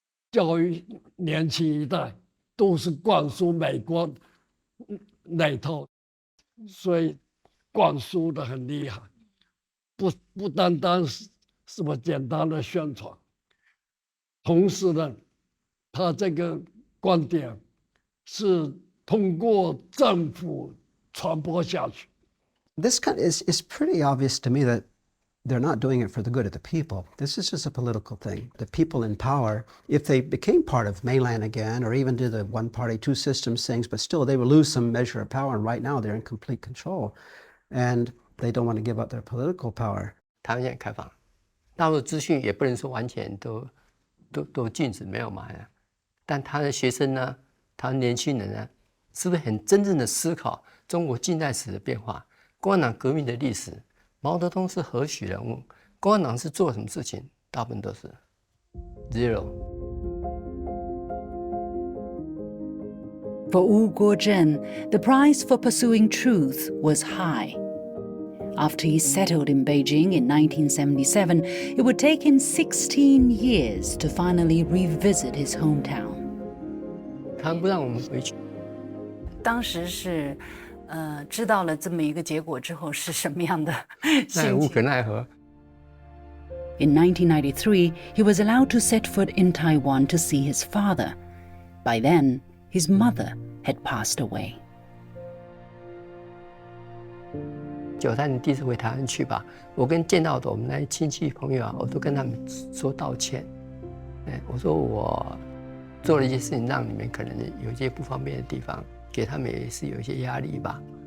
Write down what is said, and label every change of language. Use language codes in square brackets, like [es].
[zh] 教育年轻一代，都是灌输美国那套，所以灌输的很厉害，不单单是什么简单的宣传，同时呢，他这个观点是通过政府传播下去。 [en] This is pretty obvious to me that they're not doing it for the good of the people. This is just a political thing. The people in power, if they became part of Mainland again, or even do the one party, two systems things, but still they will lose some measure of power. And right now they're in complete control. And they don't want to give up their political power. [zh] 台湾现在开放，大陆资讯也不能说完全都禁止没有嘛，但他的学生呢，他年轻人呢，是不是很真正的思考中国近代史的变化？共产党革命的历史，毛泽东是何许人物？共产党是做什么事情？大部分都是 zero。 [en] For Wu Guozhen, the price for pursuing truth was high. After he settled in Beijing in 1977, it would take him 16 years to finally revisit his hometown. [zh] 他不让我们回去。当时是知道了这么一个结果之后是什么样的心情？那无可奈何。 [en] In 1993, he was allowed to set foot in Taiwan to see his father. By then, his mother had passed away. [zh] 93年第一次回台湾去吧，我跟见到的我们那些亲戚朋友我都跟他们说道歉。我说我做了一些事情，让你们可能有一些不方便的地方，给他们也是有一些压力吧。